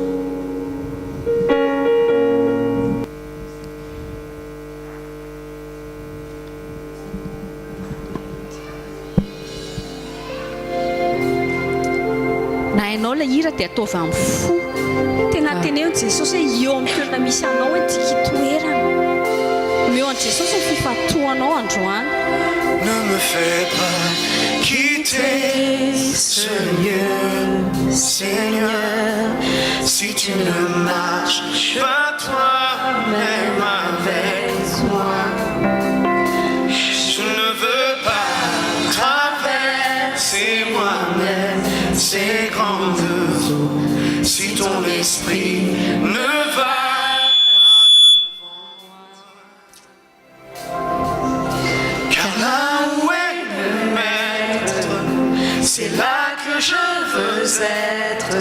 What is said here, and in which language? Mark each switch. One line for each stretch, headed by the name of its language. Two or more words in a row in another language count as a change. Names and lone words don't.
Malagasy: na hainao ilay hira dia ataovy amin'ny fo tena teneo ny Jesosy hoe eo amin'ny toerana misy anao hoe tiky toerana eo an Jesosy ny fifatoanao androany.
French: Ne me fais pas quitter ce lieu, Seigneur, si tu ne marches pas toi-même avec moi. Je ne veux pas traverser moi-même ces grandes eaux, si ton esprit ne va c'est là que je veux être.